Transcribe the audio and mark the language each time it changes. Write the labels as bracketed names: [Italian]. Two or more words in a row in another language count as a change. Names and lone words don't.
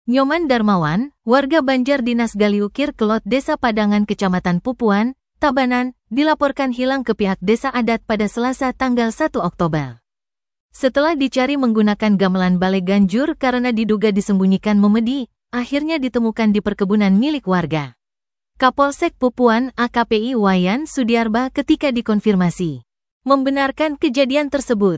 [Indonesian] Nyoman Darmawan, warga Banjar Dinas Galiukir Kelot Desa Padangan Kecamatan Pupuan, Tabanan, dilaporkan hilang ke pihak desa adat pada Selasa tanggal 1 Oktober. Setelah dicari menggunakan gamelan Balai Ganjur karena diduga disembunyikan memedi, akhirnya ditemukan di perkebunan milik warga. Kapolsek Pupuan AKP Wayan Sudiarba ketika dikonfirmasi membenarkan kejadian tersebut.